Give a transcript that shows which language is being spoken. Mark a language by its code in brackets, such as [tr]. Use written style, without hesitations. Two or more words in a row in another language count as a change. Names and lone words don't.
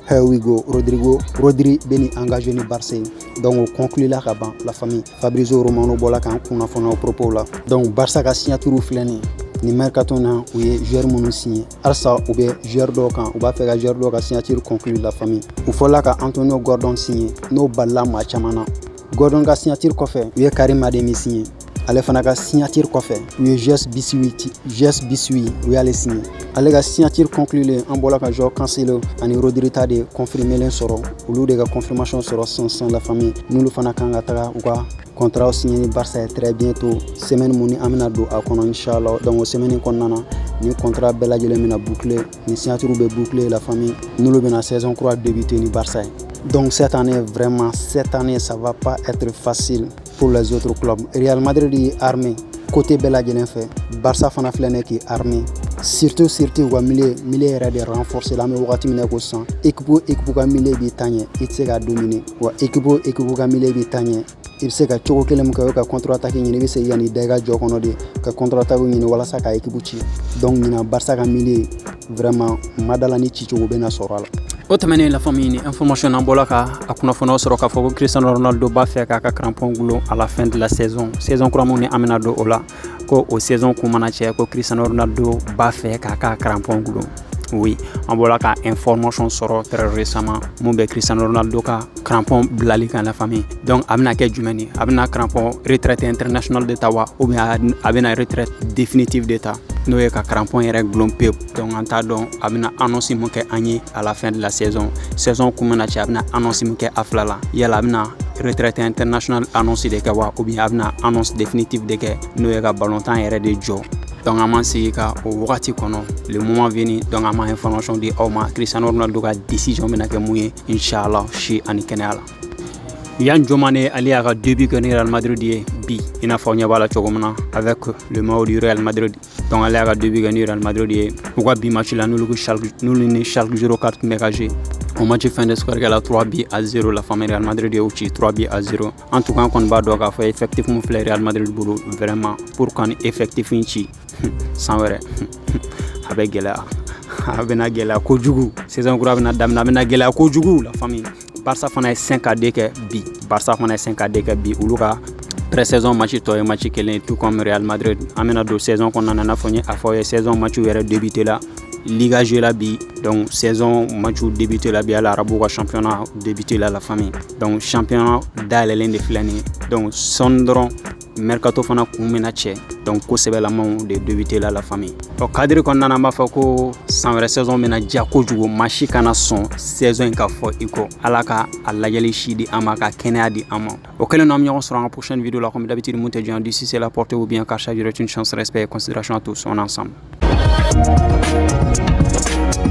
[en] Here we go [bm] Rodri bɛ ni engagé ni Barça ye. Donc o conclu la ka ban [fr] la famille. [bm] Fabrizio Romano bɔla k'an kunnafoniya o propos la. Donc Barça ka signature filɛ nin ni mercato na u ye joueur minnu signé halisa u bɛ joueur dɔw kan u b'a fɛ ka joueur dɔw ka signature conclu [fr] la famille. [bm] U fɔla ka Antonio Gordon signé n'o balila maa caman na. Gordon ka signature kɔfɛ u ye Karim Adeyemi signé. Ale fana ka signature kɔfɛ u ye Jess Bissoui u y'ale signé. Ale ka signature conclulen an bɔla ka Joao Cancelo ani Rodri ta de confirmelen sɔrɔ olu de ka confirmation sɔrɔ [fr] sans la famille. [bm] N'olu fana kan ka taga u ka contrat signé ni Barça ye [fr] très bientôt [bm] semaine mun ni an bɛna don a kɔnɔ inchallah. Donc o semaine in kɔnɔna na ni contrat bɛɛ lajɛlen bɛna boucler ni signature bɛ boucler [fr] la famille [bm] n'olu bɛna saison kura débuter ni Barça ye. [fr] Donc cette année ça va pas être facile pour les autres clubs. Real Madrid est armé côté [bm] bɛɛ lajɛlen fɛ. Barça fana filɛ nin [fr] qui armé [bm] surtout u ka milieu yɛrɛ de renforcer la. An bɛ wagati min na ko sisan équipe ka milieu b'i ta ɲɛ i tɛ se ka dominer wa équipe ka milieu b'i ta ɲɛ i bɛ se ka cogo kelen min kɛ o ye ka [fr] contre attaque [bm] ɲini i bɛ se yanni da i ka jɔ kɔnɔ de ka [fr] contre attaque [bm] ɲini walasa ka équipe ci. Donc ɲinan Barça ka milieu vraiment madala ni cicogo bɛ na sɔrɔ a la. O tɛmɛnen [fr] la famille [bm] ni information n'an bɔla ka a kunnafoniyaw sɔrɔ k'a fɔ ko Cristiano Ronaldo b'a fɛ k'a ka crampon gulon [fr] à la fin de la saison [bm] kura mun ni an bɛna don o la ko o saison kun mana cɛ ko Cristiano Ronaldo b'a fɛ k'a ka crampon gulon. Oui, an bɔla ka information sɔrɔ [fr] très récemment [bm] mun bɛ Cristiano Ronaldo ka crampon bilali kan [fr] la famille. [bm] Donc a bɛna kɛ jumɛn ye? A bɛna crampon [fr] retraite internationale [bm] de ta wa [fr] ou bien [bm] a bɛna [fr] retraite définitive [bm] de ta? N'o ye ka crampon yɛrɛ gulon pewu. Donc an t'a dɔn a bɛna annonce mun kɛ an ye [fr] à la fin de la saison [bm] kun mana cɛ a bɛna annonce mun kɛ a fila la. Yala a bɛna [fr] retraite internationale [bm] annonce de kɛ wa [fr] ou bien [bm] a bɛna [fr] annonce définitive [bm] de kɛ n'o ye ka ballon tan yɛrɛ de jɔ. Donc an m'an sigi ka o wagati kɔnɔ [fr] le moment venu donc [bm] an m'a information di aw ma Cristiano Ronaldo ka décision bɛna kɛ mun ye inchallah si ani kɛnɛya la. Yan Jomane ale y'a ka début kɛ ni Real Madrid ye bi i n'a fɔ ɲɛ b'a la cogo min na [fr] avec le maillot du Real Madrid. [bm] Donc ale y'a ka début kɛ ni Real Madrid ye u ka bi match la n'olu ni Schalke 04 tun bɛ ka jouer. O match fin de score kɛla 3-0 [fr] la famille [bm] Real Madrid y'u ci 3-0. [fr] En tout cas [bm] an kɔni b'a dɔn k'a fɔ effectif mun filɛ Real Madrid bolo [fr] vraiment pour [bm] kan effectif in ci san wɛrɛ a bɛ gɛlɛya a bɛna gɛlɛya kojugu saison kura bɛna daminɛ a bɛna gɛlɛya kojugu [fr] la famille. [bm] Barça fana ye 5-2 kɛ bi olu ka pré-saison match tɔ ye match kelen [fr] tout comme [bm] Real Madrid. An bɛna don saison kɔnɔna na n'a fɔ n ye a fɔ ye saison match yɛrɛ débuté la Liga joué la bi donc saison match débuté la bi ala arabu ka championnat débuté [fr] la famille. [bm] Donc championnat dayɛlɛlen de filɛ nin ye donc sɔnni dɔrɔn mercato fana kun bɛna cɛ donc kosɛbɛlamaw de débuté [fr] la famille [bm] o cadre kɔnɔna na an b'a fɔ ko san wɛrɛ saison bɛna diya kojugu maa si kana sɔn saison in ka fɔ i kɔ ala ka a lajɛli si di an ma ka kɛnɛya di an ma o kɛlen no an bɛ ɲɔgɔn sɔrɔ an ka [fr] prochaine vidéo [bm] la [fr] comme d'habitude [bm] mun tɛ jɔn [fr] d'ici c'est la portez-vous bien car chaque jour est une chance respect et considération à tous on est ensemble